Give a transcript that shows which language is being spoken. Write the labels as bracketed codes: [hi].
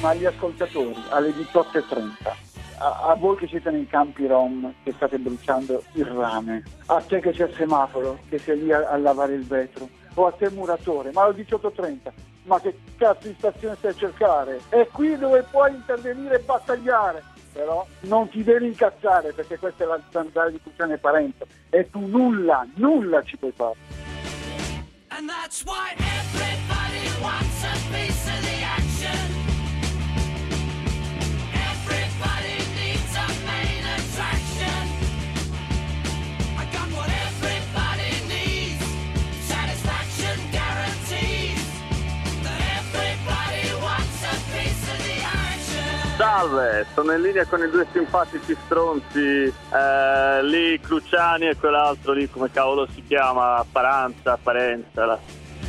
[it] Ma gli ascoltatori, alle 18:30, a voi che siete nei campi rom che state bruciando il rame, a te che c'è il semaforo che sei lì a lavare il vetro, o a te muratore, ma alle 18:30, ma che cazzo di stazione stai a cercare? È qui dove puoi intervenire e battagliare, però non ti devi incazzare, perché questa è la Zanzara di Cruciani e Parenzo e tu nulla, nulla ci puoi fare. [en] And that's why everybody wants a piece of the action. Everybody needs a main attraction. I got what everybody needs. Satisfaction guarantees that everybody wants a piece of the action. [it] Salve, sono in linea con i due simpatici stronzi, lì Cruciani e quell'altro lì, come cavolo si chiama, Paranza, Parenzala.